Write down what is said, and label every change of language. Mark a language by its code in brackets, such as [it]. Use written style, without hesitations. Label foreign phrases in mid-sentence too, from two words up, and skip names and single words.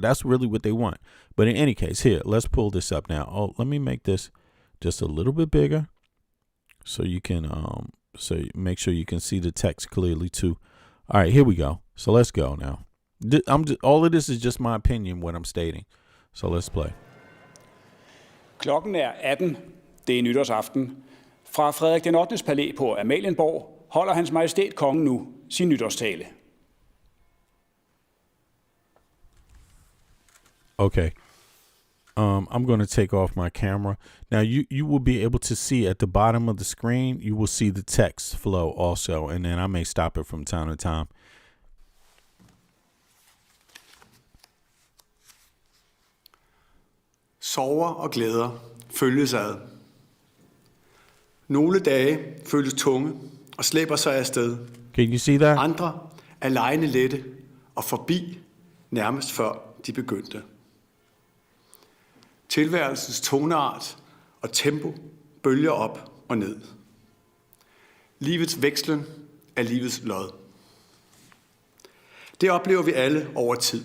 [en] That's really what they want. But in any case, here, let's pull this up now. Oh, let me make this just a little bit bigger so you can, so make sure you can see the text clearly too. All right, here we go. So let's go now. All of this is just my opinion, what I'm stating. So let's play. [da] Klokken 18. Det nytårsaften. Fra Frederik den 8. palæ på Amalienborg holder hans majestæt kongen nu sin nytårstale. [en] Okay. I'm going to take off my camera. Now you will be able to see at the bottom of the screen, you will see the text flow also, and then I may stop it from time to time. [da] Sorger og glæder følges ad. Nogle dage føles tunge og slæber sig afsted. [en] Can you see that? [da] Andre er lejende lette og forbi nærmest før de begyndte. Tilværelsens toneart og tempo bølger op og ned. Livets vekslen er livets lod. Det oplever vi alle over tid.